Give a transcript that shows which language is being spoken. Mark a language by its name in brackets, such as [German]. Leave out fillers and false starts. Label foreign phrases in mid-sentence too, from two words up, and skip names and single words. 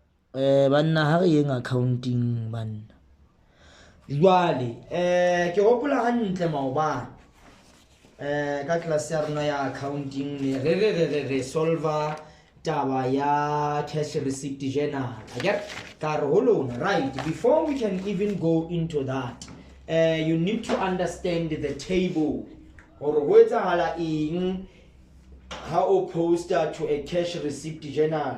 [Southern Sotho] banna ha re yeng accounting banna jwale ke gopola hantle maobane ka class ya rona ya accounting re solver taba ya [English] cash receipt journal right before we can even go into that you need to understand the table or [Southern Sotho] go etsagala eng [English] how opposed to a cash receipt journal.